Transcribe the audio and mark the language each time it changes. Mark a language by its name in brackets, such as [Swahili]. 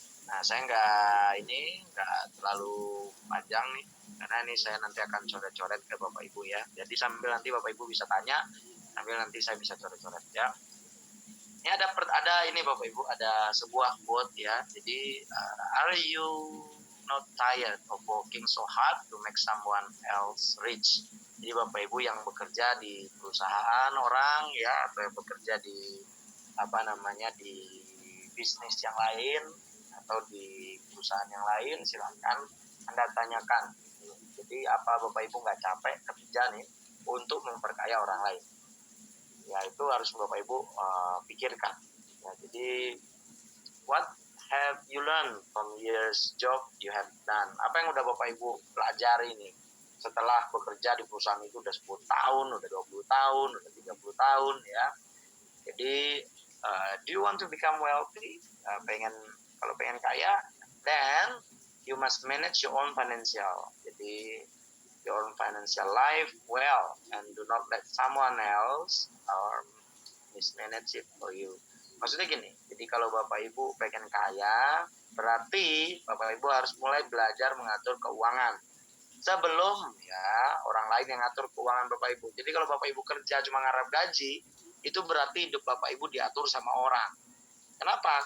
[Indonesian] Nah, saya nggak terlalu panjang nih, karena ini saya nanti akan coret-coret ke Bapak Ibu ya. Jadi sambil nanti Bapak Ibu bisa tanya, sambil nanti saya bisa coret-coret ya. Ini ada ini Bapak Ibu, ada sebuah quote ya. [English] Jadi, are you not tired of working so hard to make someone else rich? [Indonesian] Jadi Bapak Ibu yang bekerja di perusahaan orang ya, atau yang bekerja di di bisnis yang lain atau di perusahaan yang lain, silakan Anda tanyakan. Jadi apa Bapak Ibu nggak capek kerja nih untuk memperkaya orang lain? Ya, itu harus Bapak Ibu pikirkan. Ya, jadi [English] what have you learned from years job you have done? [Indonesian] Apa yang udah Bapak Ibu pelajari nih setelah bekerja di perusahaan itu udah 10 tahun, udah 20 tahun, udah 30 tahun ya. [English] Jadi do you want to become wealthy? [Indonesian] Kalau pengen kaya, [English] then you must manage your own financial. Jadi your own financial life well, and do not let someone else or mismanage it for you. [Indonesian] Maksudnya gini, jadi kalau Bapak Ibu pengen kaya, berarti Bapak Ibu harus mulai belajar mengatur keuangan sebelum ya orang lain yang ngatur keuangan Bapak Ibu. Jadi kalau Bapak Ibu kerja cuma ngarap gaji, itu berarti hidup Bapak Ibu diatur sama orang. Kenapa?